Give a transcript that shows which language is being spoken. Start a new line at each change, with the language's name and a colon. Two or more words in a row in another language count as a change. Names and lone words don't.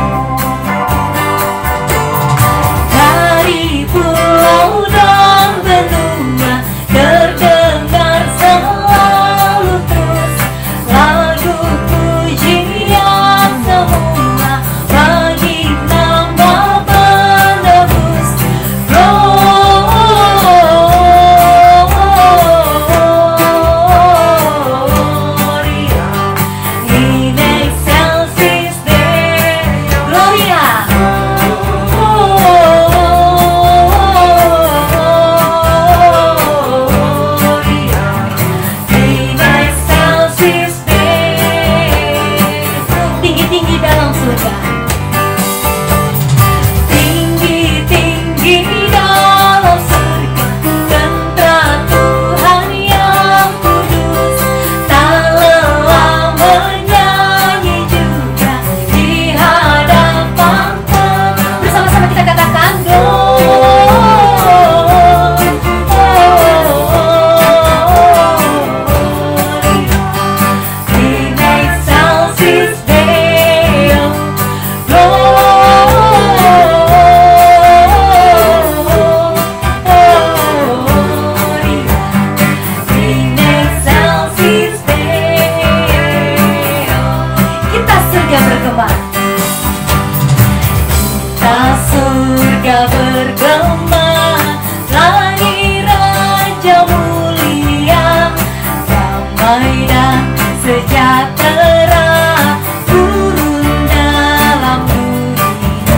Indonesian: Dari pulau dan benua terdengar selalu terus lagu pujian semua bagi nama penebus.
Latin: Gloria in excelsis Deo. Gloria.
Indonesian: Tinggi-tinggi dalam surga, tinggi-tinggi dalam surga, tentara Tuhan yang kudus, tak lelah menyanyi juga di hadapan Tuhan. Bersama-sama kita katakan
Latin: in excelsis Deo. In excelsis Deo.
Indonesian: Kita surga bergema. Kita surga bergema, lahir Raja mulia, damai dan sejahtera turun dalam dunia.